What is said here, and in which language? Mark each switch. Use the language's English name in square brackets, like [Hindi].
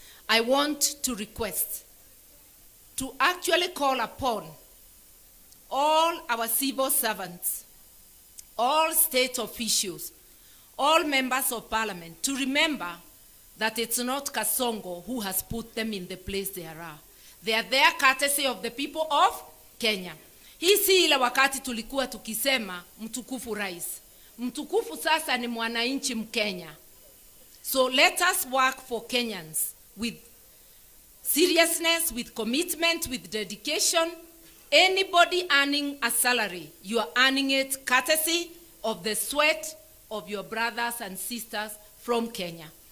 [English] I want to request to actually call upon all our civil servants, all state officials, all members of parliament to remember that it's not Kasongo who has put them in the place they are. They are there courtesy of the people of [Swahili] Kenya. Hii si ile wakati tulikuwa tukisema mtukufu rais. Mtukufu sasa ni mwananchi Mkenya. [English] So let us work for Kenyans with seriousness, with commitment, with dedication. Anybody earning a salary, you are earning it courtesy of the sweat of your brothers and sisters from Kenya.